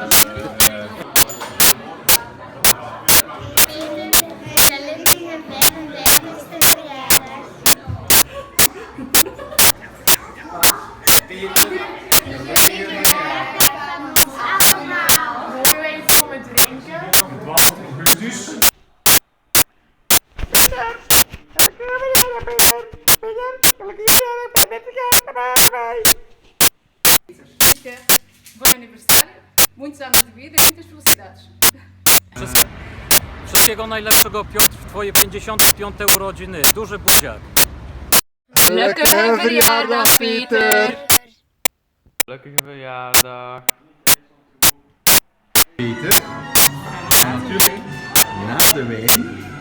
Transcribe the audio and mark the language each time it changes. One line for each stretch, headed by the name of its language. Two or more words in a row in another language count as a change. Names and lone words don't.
Dutch: Gelukkige 55ste verjaardag. Gelukkige verjaardag van ons allemaal. Mogen we even komen drinken? 12 augustus.
Portuguese: Bom aniversário. Muitos anos de vida e muitas felicidades.
Polish: Wszystkiego najlepszego Piotr w twoje 55 urodziny. Duży buziak.
Dutch: Gelukkige verjaardag Peter. Gelukkige verjaardag. Peter, natuurlijk na de wijn.